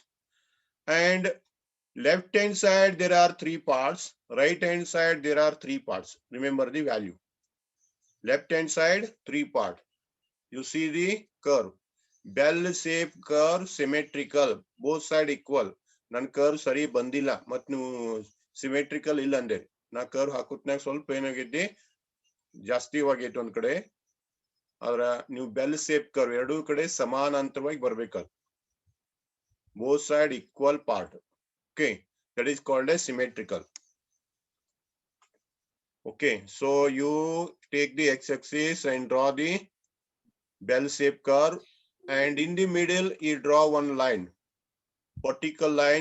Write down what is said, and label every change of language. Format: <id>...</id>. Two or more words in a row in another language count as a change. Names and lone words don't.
<en>And left hand side, there are 3 parts. Right hand side, there are 3 parts. Remember the value. Left hand side, 3 parts. You see the curve. Bell shape curve, symmetrical. Both side equal.</en> <kn>ನನ್ curve ಸರಿ ಬಂದಿಲ. Matnu symmetrical illande. ನ curve ಹಾಕುತ್ನಕ ಸ್ವಲ್ಪ ಏನಾಗೈತಿ ಜಾಸ್ತಿವಾಗೈತಿ ಒಂದ್ ಕಡೆ. ಆದ್ರ ನೀವು</kn> <en>bell shape curve</en> <kn>ಎರಡೂ ಕಡೆ ಸಮಾನಾಂತರವಾಗಿ ಬರ್ಬೇಕದು.</kn> <en>Both side equal part. Okay, that is called as symmetrical. Okay, so you take the x-axis and draw the bell-shaped curve, and in the middle you draw one line, vertical line.</en>